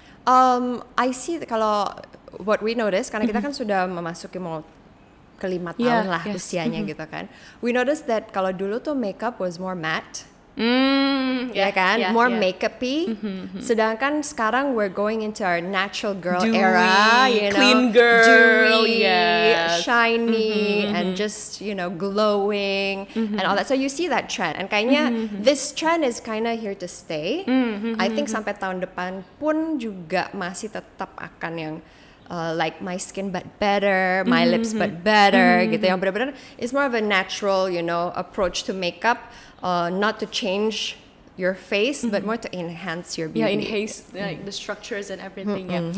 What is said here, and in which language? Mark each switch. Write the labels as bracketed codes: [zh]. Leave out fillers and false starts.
[en] I see [id] kalau [en] what we notice [id] karena kita kan sudah memasuki mau ke 5 tahun lah usianya gitu kan. [en] We noticed that [id] kalau dulu tuh [en] makeup was more matte. [id] Ya kan, [en] more makeup-y. [id] Sedangkan sekarang [en] we're going into our natural girl Dewy, era, you know, clean girl, dewy, yes. shiny, and just glowing and all that. So you see that trend, and [id] kayaknya [en] this trend is kinda here to stay. I think [id] sampai tahun depan pun juga masih tetap akan yang [en] like my skin but better, [id] my lips but better gitu. Yang benar-benar [en] is more of a natural, approach to makeup, not to change your face, but more to enhance your beauty. Yeah, enhance the structures and everything.